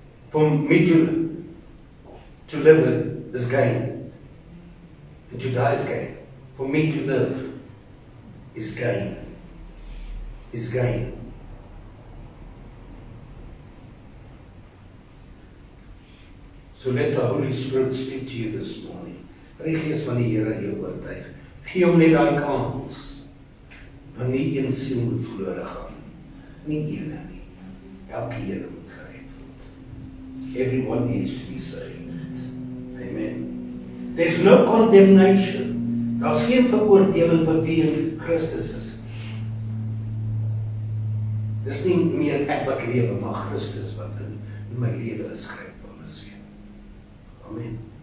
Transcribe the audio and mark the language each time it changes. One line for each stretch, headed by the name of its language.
English: For me to live is gain, and to die is gain. For me to live is gain, is gain. So let the Holy Spirit speak to you this morning.
Afrikaans: Die Gees van die Here jou oortuig. Gee hom net daai kans. Want nie een siel moet verlore gaan. Nie ene nie. Elke een moet gered word.
English: Everyone needs to be saved. Amen. There's no condemnation.
Afrikaans: Daar's geen veroordeling vir wie in Christus is. Dis nie meer ek wat lewe, maar Christus wat in my lewe is, skryf Paulus weer. Amen.